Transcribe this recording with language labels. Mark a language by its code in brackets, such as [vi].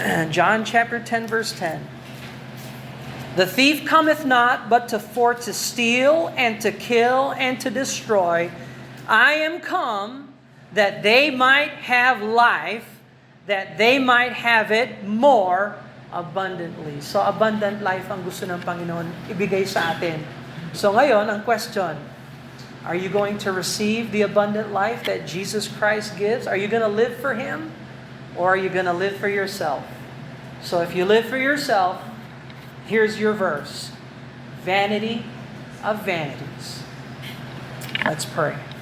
[en] John chapter 10, verse 10. The thief cometh not, but for to steal, and to kill, and to destroy. I am come, that they might have life, that they might have it more abundantly. [tl] So abundant life ang gusto ng Panginoon ibigay sa atin. So ngayon, ang question, [en] are you going to receive the abundant life that Jesus Christ gives? Are you going to live for Him? Or are you going to live for yourself? So if you live for yourself, here's your verse. Vanity of vanities. Let's pray.